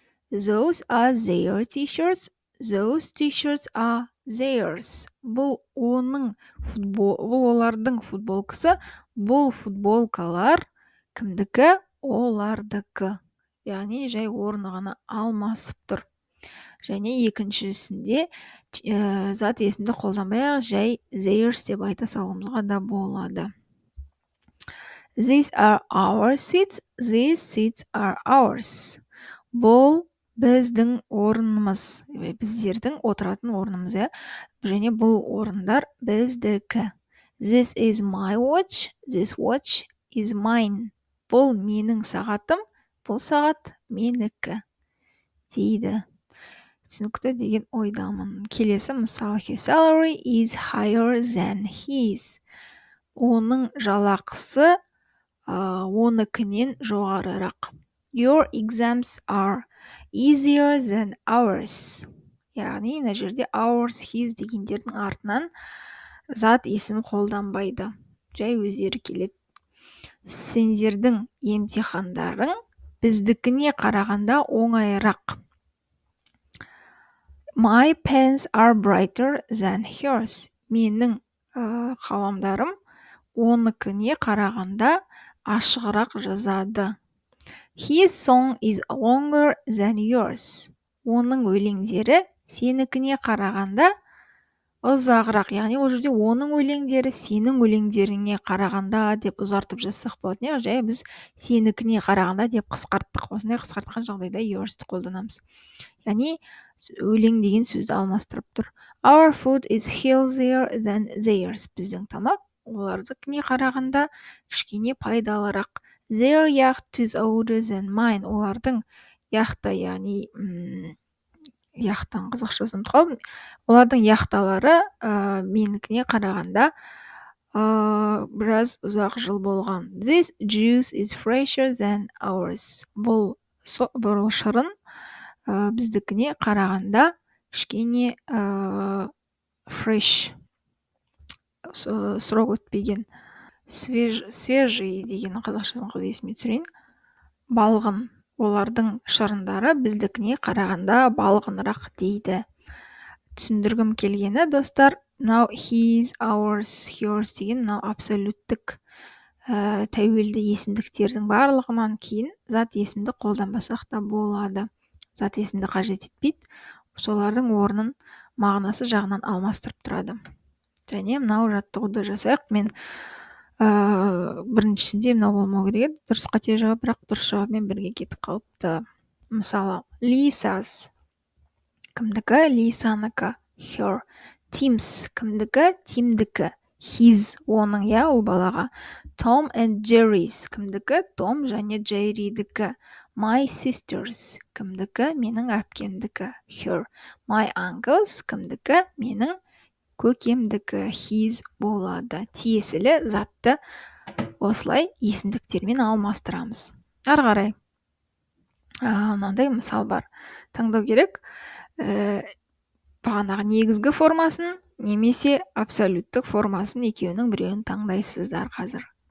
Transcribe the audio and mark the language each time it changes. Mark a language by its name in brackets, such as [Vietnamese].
[English] Those are their t-shirts. Those t-shirts are theirs. [Kazakh] Бұл олардың футболкасы. Бұл футболкалар кімдікі? Олардікі. Яғни жай орны ғана алмасып тұр. Және екіншісінде зат есімді қолданбай жай theirs деп айта салуымызға да болады. [English] These are our seats. These seats are ours. [Kazakh] Бұл біздің орнымыз. Біздердің отыратын орнымыз. Және бұл орындар біздікі. [English] This is my watch. This watch is mine. [Kazakh] Бұл менің сағатым, бұл сағат менікі дейді. Түсінікті деген ойдамын. Келесі мысал. [English] His salary is higher than his. [Kazakh] Оның жалақысы оныкінен жоғарырақ. [English] Your exams are easier than ours. [Kazakh] Яғни мына жерде ours, his дегендердің артынан зат есім қолданбайды. Жай өздері келеді. Сендердің емтихандарың біздікіне қарағанда оңайырақ. [English] My pens are brighter than yours. [Kazakh] Менің қаламдарым оныкіне қарағанда ашығырақ жазады. [English] His song is longer than yours. [Kazakh] Оның өлеңдері сенікіне қарағанда ұзағырақ. Яғни ол жерде оның өлеңдері сенің өлеңдеріңе қарағанда деп ұзартып жазсақ болады. Не жай біз сенікіне қарағанда деп қысқарттық. Осындай қысқартқан жағдайда yours-ті қолданамыз. Яғни өлең деген сөзді алмастырып тұр. [English] Our food is healthier than theirs. [Kazakh] Біздің тамақ олардыкіне қарағанда кішкене пайдалырақ. [English] Their yacht is older than mine. [Kazakh] Олардың яхта, яғни яхтан қазақшасын қалдым. Олардың яхталары менікіне қарағанда біраз ұзақ жыл болған. [English] This juice is fresher than ours. [Kazakh] Бұл шырын біздікіне қарағанда кішкене fresh, срок өтпеген, свежий деген қазақшасын қалай есіме түсірейін. Балғын. Олардың шырындары біздікіне қарағанда балғынырақ дейді. Түсіндіргім келгені, достар, [English] now his, ours, yours [Kazakh] деген мынау абсолюттік тәуелді есімдіктердің барлығынан кейін зат есімді қолданбасақ та болады. Зат есімді қажет етпейді. Солардың орнын мағынасы жағынан алмастырып тұрады. Және мынау жаттығуды жасайық. Мен біріншісінде мынау болмау керек еді. Дұрыс қате жауап, бірақ дұрыс жауапмен бірге кетіп қалыпты. Мысалы, Lisa's кімдікі? Лисаныкі. Her. Tim's кімдікі? Тимдікі. His оның, я, ол балаға. Tom and Jerry's кімдікі? Том және Jerry'дікі. My sisters кімдікі? Менің әпкемдікі. Her. My uncles кімдікі? Менің көкемдікі. His болады. Тиесілі затты осылай есімдіктермен алмастырамыз. Ары қарай мынандай мысал бар. Таңдау керек. Бағанағы негізгі формасын немесе абсолюттік формасын екеуінің біреуін таңдайсыздар қазір.